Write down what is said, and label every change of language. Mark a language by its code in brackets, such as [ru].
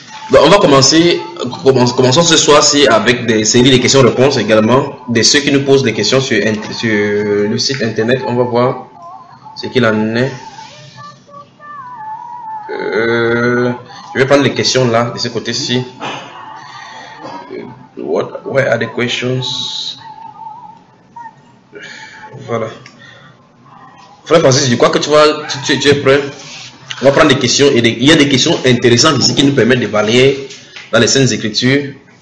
[fr] Donc, on va commencer, commençons ce soir-ci avec des séries de questions-réponses également, de ceux qui nous posent des questions sur le site internet. On va voir ce qu'il en est. Je vais prendre les questions là, de ce côté-ci. [en] Where are the questions? [fr] Voilà. Frère Francis, je crois que tu es prêt. On va prendre des questions. Il y a des questions intéressantes ici qui nous permettent de balayer dans les Saintes Écritures.